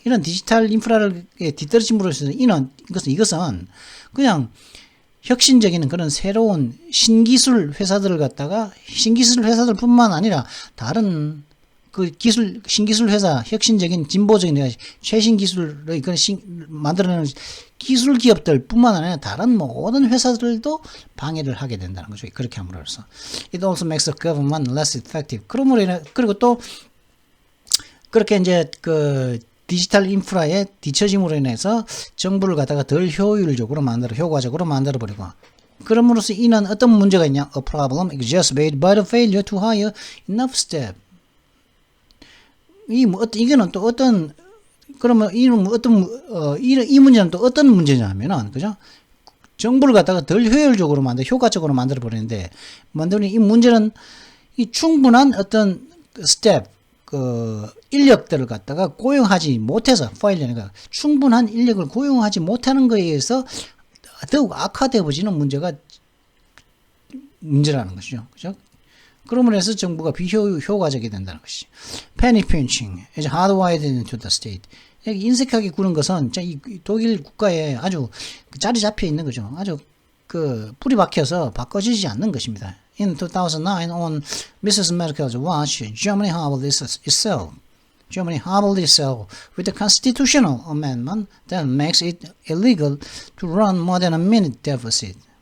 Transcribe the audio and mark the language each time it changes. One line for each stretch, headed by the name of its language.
Korean: 이런 디지털 인프라를 뒤떨어짐으로써 이것은 그냥 혁신적인 그런 새로운 신기술 회사들뿐만 아니라 다른 그 신기술 회사, 혁신적인 진보적인 최신 기술의 그런 만들어내는 기술 기업들뿐만 아니라 다른 모든 회사들도 방해를 하게 된다는 거죠. 그렇게 함으로써.
English: It also makes the government less effective.
Korean: 그리고 또 그렇게 이제 그 디지털 인프라의 뒤처짐으로 인해서 정부를 갖다가 덜 효과적으로 만들어버리고 그럼으로써 이는 어떤 문제가 있냐?
English: A problem exacerbated by the failure to hire enough staff.
Korean: 이거는 또 어떤 그러면 이는 이 문제는 또 어떤 문제냐면은, 그죠? 정부를 갖다가 덜 효율적으로 효과적으로 만들어 버리는데, 만드는 이 문제는 이 충분한 어떤 스텝, 인력들을 갖다가 고용하지 못해서, 파일러니까 충분한 인력을 고용하지 못하는 거에 의해서 더욱 악화되어지는 문제라는 것이죠. 그죠? 그러므로 해서 정부가 비효과적이 된다는 것이.
English: penny pinching is hardwired into the state.
Korean: 인색하게 구는 것은 이 독일 국가에 아주 자리 잡혀 있는 거죠. 아주 뿌리 박혀서 바꿔지지 않는 것입니다.
English: In 2009, on Mrs. Merkel's watch, Germany hobbled itself. Germany hobbled itself with a constitutional amendment that makes it illegal to run more than a minute deficit.